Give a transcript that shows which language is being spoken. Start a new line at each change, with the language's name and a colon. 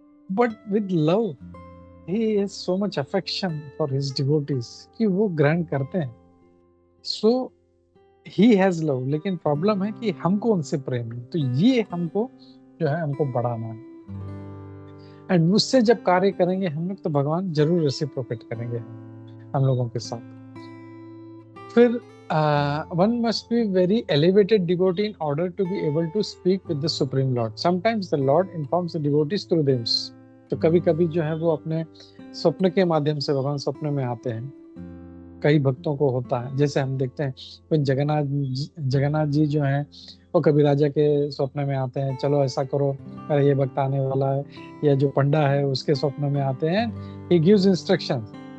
English: but with love he has so much affection for his devotees
Hindi: कि वो ग्रहण करते हैं।
English: so he has love,
Hindi: लेकिन प्रॉब्लम है कि हमको उनसे प्रेम नहीं। तो ये हमको जो है हमको बढ़ाना है, एंड उससे जब कार्य करेंगे हम लोग तो भगवान जरूर रेसिप्रोकेट करेंगे हम लोगों के साथ। फिर
English: one must be very elevated devotee in order to be able to speak with the Supreme Lord. Sometimes the Lord informs the devotees through dreams.
Hindi: तो कभी कभी जो है वो अपने स्वप्न के माध्यम से भगवान स्वप्न में आते हैं। कई भक्तों को होता है, जैसे हम देखते हैं कोई जगन्नाथ जी जो हैं वो कभी राजा के स्वप्न में आते हैं, चलो ऐसा करो, अरे ये भक्त आने वाला है, या जो पंडा है उसके स्वप्न में आते हैं,
English: he gives instructions।